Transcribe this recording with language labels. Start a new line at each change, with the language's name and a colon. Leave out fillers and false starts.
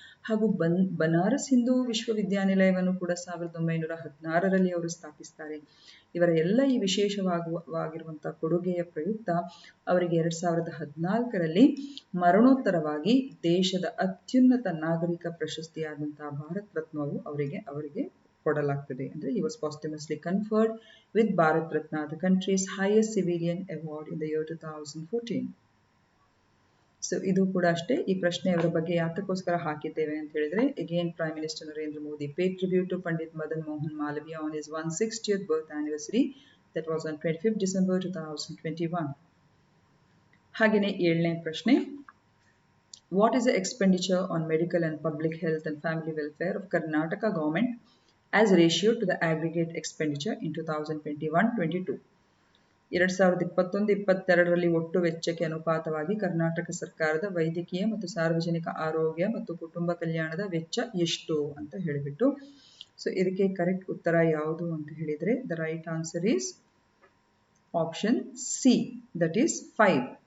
Kannada: ಹಾಗೂ ಬನಾರಸ್ ಹಿಂದೂ ವಿಶ್ವವಿದ್ಯಾನಿಲಯವನ್ನು ಕೂಡ 1916ರಲ್ಲಿ ಅವರು ಸ್ಥಾಪಿಸ್ತಾರೆ. ಇವರ ಎಲ್ಲ ಈ ವಿಶೇಷವಾಗಿರುವಂಥ ಕೊಡುಗೆಯ ಪ್ರಯುಕ್ತ ಅವರಿಗೆ 2014ರಲ್ಲಿ ಮರಣೋತ್ತರವಾಗಿ ದೇಶದ ಅತ್ಯುನ್ನತ ನಾಗರಿಕ ಪ್ರಶಸ್ತಿಯಾದಂತಹ ಭಾರತ್ ರತ್ನವು ಅವರಿಗೆ ಕೊಡಲಾಗ್ತದೆ. ಅಂದರೆ
English: he was posthumously conferred with Bharat Ratna, the country's highest civilian award, in the year 2014.
Kannada: So ಇದು ಕೂಡ ಅಷ್ಟೇ. ಈ ಪ್ರಶ್ನೆ ಅವರ ಬಗ್ಗೆ ಯಾತಕ್ಕೋಸ್ಕರ ಹಾಕಿದ್ದೇವೆ ಅಂತ ಹೇಳಿದ್ರೆ, again prime minister Narendra Modi
English: paid tribute to Pandit Madan Mohan Malviya on his 160th birth anniversary, that was on 25th December 2021.
Kannada: ಹಾಗೆಯೇ 7ನೇ ಪ್ರಶ್ನೆ,
English: what is the expenditure on medical and public health and family welfare of Karnataka government as ratio to the aggregate expenditure in 2021-22?
Kannada: 2021-22ರಲ್ಲಿ ಒಟ್ಟು ವೆಚ್ಚಕ್ಕೆ ಅನುಪಾತವಾಗಿ ಕರ್ನಾಟಕ ಸರ್ಕಾರದ ವೈದ್ಯಕೀಯ ಮತ್ತು ಸಾರ್ವಜನಿಕ ಆರೋಗ್ಯ ಮತ್ತು ಕುಟುಂಬ ಕಲ್ಯಾಣದ ವೆಚ್ಚ ಎಷ್ಟು ಅಂತ ಹೇಳಿಬಿಟ್ಟು. ಸೊ ಇದಕ್ಕೆ ಕರೆಕ್ಟ್ ಉತ್ತರ ಯಾವುದು ಅಂತ ಹೇಳಿದರೆ,
English: The right answer is option C, that is 5.